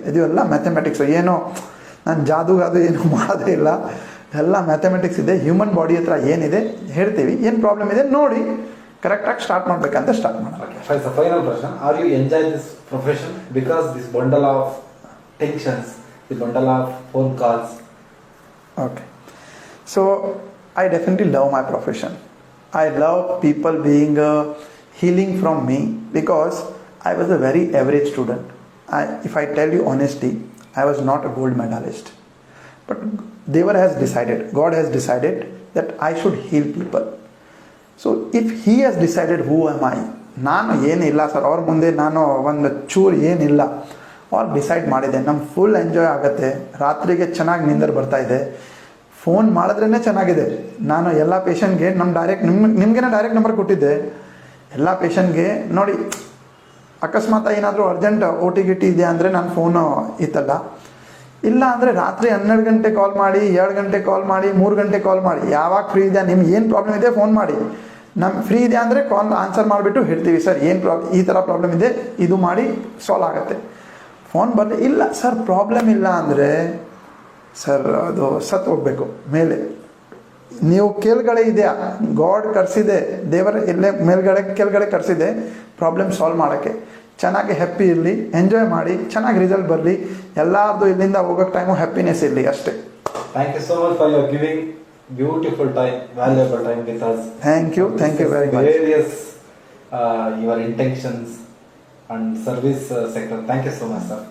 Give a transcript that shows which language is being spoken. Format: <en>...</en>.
<kn>ಇದು ಎಲ್ಲ ಮ್ಯಾಥಮೆಟಿಕ್ಸು, ಏನೋ ನಾನು ಜಾದೂಗಾದು ಏನು ಮಾಡೋದೇ ಇಲ್ಲ, ಎಲ್ಲ ಮ್ಯಾಥಮೆಟಿಕ್ಸ್ ಇದೆ. ಹ್ಯೂಮನ್ ಬಾಡಿ ಹತ್ರ ಏನಿದೆ ಹೇಳ್ತೀವಿ, ಏನು ಪ್ರಾಬ್ಲಮ್ ಇದೆ ನೋಡಿ ಕರೆಕ್ಟಾಗಿ ಸ್ಟಾರ್ಟ್ ಮಾಡಬೇಕಂತ ಸ್ಟಾರ್ಟ್ ಮಾಡೋಣ.</kn> <en>Final question, are you enjoy this profession because this bundle of tensions, the bundle of phone calls? Okay, so I definitely love my profession. I love people being healing from me because I was a very average student. If I tell you honestly, I was not a gold medalist, but Deva has decided, God has decided that I should heal people. So if he has decided, who am I?</en> <kn>ನಾನು ಏನಿಲ್ಲ sir, ಅವ್ರ ಮುಂದೆ ನಾನು ಒಂದು ಚೂರು ಏನಿಲ್ಲ. ಅವ್ರು decide ಮಾಡಿದೆ, ನಮ್ಗೆ ಫುಲ್ ಎಂಜಾಯ್ ಆಗುತ್ತೆ, ರಾತ್ರಿಗೆ ಚೆನ್ನಾಗಿ ನಿಂದರ್ ಬರ್ತಾಯಿದೆ, ಫೋನ್ ಮಾಡಿದ್ರೇ ಚೆನ್ನಾಗಿದೆ. ನಾನು ಎಲ್ಲ ಪೇಷಂಟ್ಗೆ ನಿಮಗೇನೆ ಡೈರೆಕ್ಟ್ ನಂಬರ್ ಕೊಟ್ಟಿದ್ದೆ. ಎಲ್ಲ ಪೇಷಂಟ್ಗೆ ನೋಡಿ, ಅಕಸ್ಮಾತ್ ಏನಾದರೂ ಅರ್ಜೆಂಟ್ OT ಇದೆ ಅಂದರೆ ನನ್ನ ಫೋನು ಇತ್ತಲ್ಲ, ಇಲ್ಲ ಅಂದರೆ ರಾತ್ರಿ 12 ಗಂಟೆ ಕಾಲ್ ಮಾಡಿ, 2 ಗಂಟೆ ಕಾಲ್ ಮಾಡಿ, 3 ಗಂಟೆ ಕಾಲ್ ಮಾಡಿ, ಯಾವಾಗ ಫ್ರೀ ಇದೆ, ನಿಮ್ಗೆ ಏನು ಪ್ರಾಬ್ಲಮ್ ಇದೆ ಫೋನ್ ಮಾಡಿ. ನಮ್ಗೆ ಫ್ರೀ ಇದೆ ಅಂದರೆ ಕಾಲ್ ಆನ್ಸರ್ ಮಾಡಿಬಿಟ್ಟು ಹೇಳ್ತೀವಿ, ಸರ್ ಏನು ಈ ಥರ ಪ್ರಾಬ್ಲಮ್ ಇದೆ, ಇದು ಮಾಡಿ ಸಾಲ್ವ್ ಆಗುತ್ತೆ. ಫೋನ್ ಬರಲಿ, ಇಲ್ಲ ಸರ್ ಪ್ರಾಬ್ಲಮ್ ಇಲ್ಲ ಅಂದರೆ ಸರ್ ಅದು ಸತ್ತು ಹೋಗಬೇಕು ಮೇಲೆ. ನೀವು ಕೆಳಗಡೆ ಇದೆಯಾ, ಗಾಡ್ ಕರ್ಸಿದೆ, ದೇವರ ಎಲ್ಲೇ ಮೇಲ್ಗಡೆ ಕೆಳಗಡೆ ಕರ್ಸಿದೆ ಪ್ರಾಬ್ಲಮ್ ಸಾಲ್ವ್ ಮಾಡೋಕ್ಕೆ. ಚೆನ್ನಾಗಿ ಹ್ಯಾಪಿ ಇರಲಿ, ಎಂಜಾಯ್ ಮಾಡಿ, ಚೆನ್ನಾಗಿ ರಿಸಲ್ಟ್ ಬರಲಿ, ಎಲ್ಲರದು ಇಲ್ಲಿಂದ ಹೋಗೋಕ್ಕೆ ಟೈಮು ಹ್ಯಾಪಿನೆಸ್ ಇರಲಿ ಅಷ್ಟೇ.</kn> <en>Thank you so much for your giving beautiful time, valuable time with us. Thank you very much. Various your intentions and service sector. Thank you so much, sir.</en>